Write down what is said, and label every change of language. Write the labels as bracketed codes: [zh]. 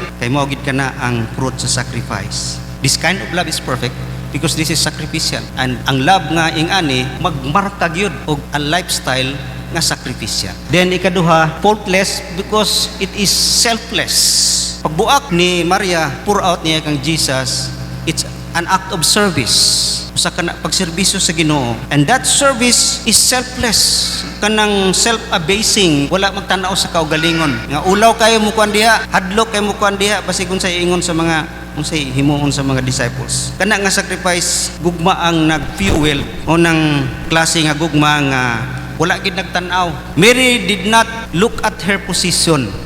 [ceb] Kay mao gid kana ang fruit sa sacrifice. [en] This kind of love is perfect because this is sacrificial. And [ceb] ang love nga ingani magmarka gyud og [en] a lifestyle nga sacrificial. Then ikaduha, faultless because it is selfless. [ceb] Pagbuak ni Maria, pour out niya kang Jesus, [en] it's an act of service. [ceb] Usa kana pagserbisyo sa Ginoo. [en] And that service is selfless. [ceb] Kanang self-abasing, wala magtanaw sa kaugalingon. Nga ulaw kayo mo kuan diha, hadlok kayo mo kuan diha, basig unsay ingon sa mga unsay himuon sa mga disciples. Kana nga sacrifice gugma ang nag-fuel o nang klase nga gugma nga wala gid nagtan-aw. [en] Mary did not look at her position.